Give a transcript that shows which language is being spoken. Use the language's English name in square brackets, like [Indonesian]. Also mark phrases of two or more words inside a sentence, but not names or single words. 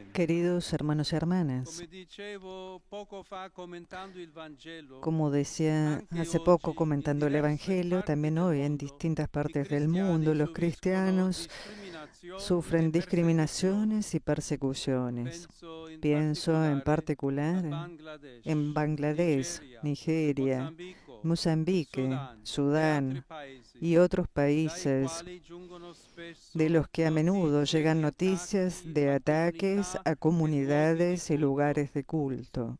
[Spanish] Queridos hermanos y hermanas, [Italian] come dicevo poco fa commentando il Vangelo, [Spanish] como decía hace poco comentando el Evangelio, también hoy en distintas partes del mundo los cristianos sufren discriminaciones y persecuciones. Pienso en particular en Bangladesh, Nigeria, Mozambique, Sudán y otros países de los que a menudo llegan noticias de ataques a comunidades y lugares de culto.